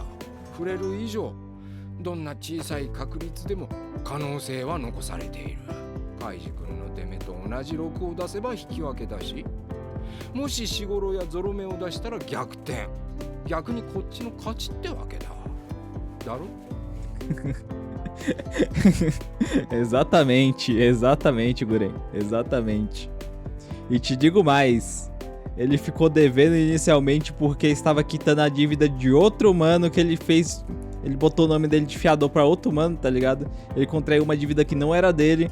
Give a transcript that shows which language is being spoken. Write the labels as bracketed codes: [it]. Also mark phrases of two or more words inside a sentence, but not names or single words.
[ja] 振れる以上、どんな小さい確率でも可能性は残されている。カイジ君の出目と同じ6を出せば引き分けだし、もしシゴロやゾロ目を出したら逆転。逆にこっちの勝ちってわけだ。だろ？ [pt] Exatamente, exatamente, Guren. Exatamente. E te digo mais. Ele ficou devendo inicialmente porque estava quitando a dívida de outro humano que ele fez. Ele botou o nome dele de fiador pra outro humano, tá ligado? Ele contraiu uma dívida que não era dele.